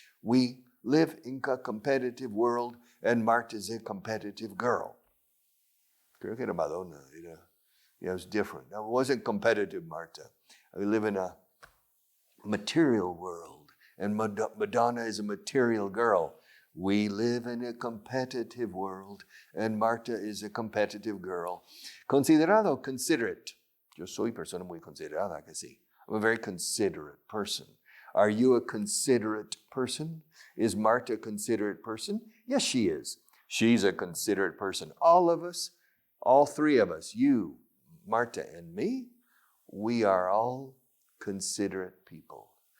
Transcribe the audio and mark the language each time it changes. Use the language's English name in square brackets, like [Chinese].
[English] We live in a competitive world and Marta's a competitive girl. Creo que era Madonna. It was different. Now, it wasn't competitive, Marta. We live in a material world, and Madonna is a material girl. We live in a competitive world, and Marta is a competitive girl. [Spanish] Considerado, considerate. Yo soy persona muy considerada, que sí. [English] I'm a very considerate person. Are you a considerate person? Is Marta a considerate person? Yes, she is. She's a considerate person. All of us, all three of us, you, Marta, and me, we are all considerate people.